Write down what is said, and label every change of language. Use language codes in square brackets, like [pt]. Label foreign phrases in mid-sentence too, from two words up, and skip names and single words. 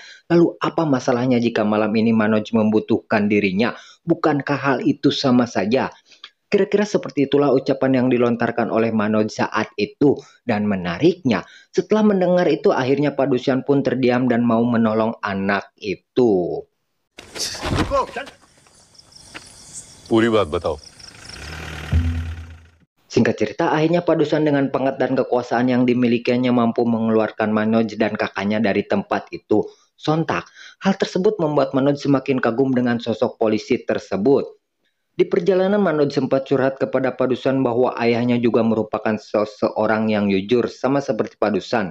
[id] Lalu apa masalahnya jika malam ini Manoj membutuhkan dirinya? Bukankah hal itu sama saja? Kira-kira seperti itulah ucapan yang dilontarkan oleh Manoj saat itu. Dan menariknya, setelah mendengar itu akhirnya Padusyan pun terdiam dan mau menolong anak itu. [hi] पूरी बात बताओ। [id] Singkat cerita, akhirnya Padusyan dengan pangkat dan kekuasaan yang dimilikinya mampu mengeluarkan Manoj dan kakaknya dari tempat itu. Sontak, hal tersebut membuat Manoj semakin kagum dengan sosok polisi tersebut. Di perjalanan Manoj sempat curhat kepada Padusyan bahwa ayahnya juga merupakan seseorang yang jujur sama seperti Padusyan.